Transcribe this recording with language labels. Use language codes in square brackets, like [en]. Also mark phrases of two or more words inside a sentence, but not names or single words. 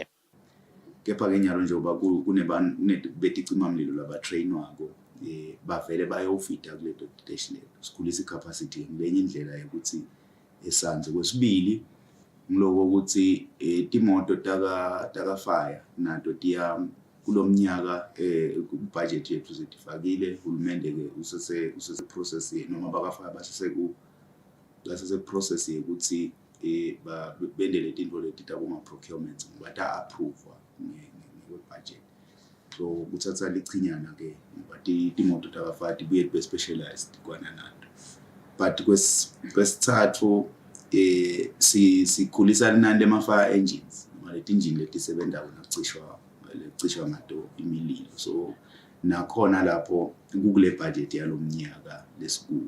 [ss] Kepha ke nyalo njengoba kunebeticimamlilo labatrainwako bavele bayofita kuleto station leto sikhulisa icapacity ngenye indlela yokuthi esanze. Kwesibili ngiloko ukuthi timoto taka fire nato tiya kulomnyaka budget yethu setifakile hulumende ke usese process noma baka fire basese process yokuthi bendele tinto leti taboma procurements bata [en] approve budget. [ss] So kuthatha lichinyana ke ngoba timoto taka fire tibuye be specialized kwana nato. But kwesithathu sikhulisa linani [en] lema-fire engines [ss] noma leti engine letisebenza kucishwa ngato imililo. So nakhona lapho kukule budget yalomnyaka lesikuwo.